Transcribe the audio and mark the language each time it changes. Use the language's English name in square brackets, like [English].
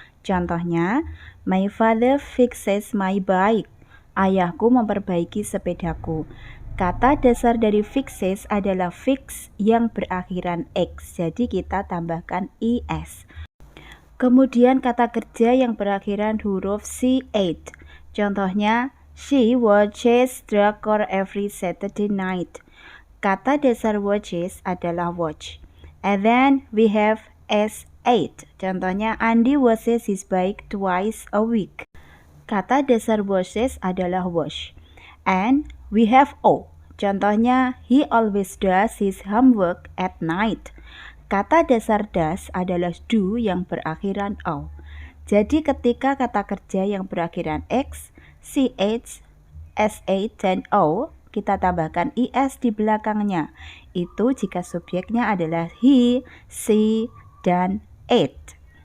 [English] Contohnya, my father fixes my bike. [Indonesian] Ayahku memperbaiki sepedaku. Kata dasar dari fixes adalah fix yang berakhiran x, jadi kita tambahkan is. Kemudian kata kerja yang berakhiran huruf ch. [English] Contohnya, she watches drakor every Saturday night. [Indonesian] Kata dasar watches adalah watch. [English] And then we have sh. Contohnya, Andy washes his bike twice a week. [Indonesian] Kata dasar washes adalah wash. [English] And we have o. Contohnya, he always does his homework at night. [Indonesian] Kata dasar does adalah do yang berakhiran o. Jadi ketika kata kerja yang berakhiran x, ch, sh, dan o, kita tambahkan is di belakangnya. Itu jika subjeknya adalah he, she, dan it.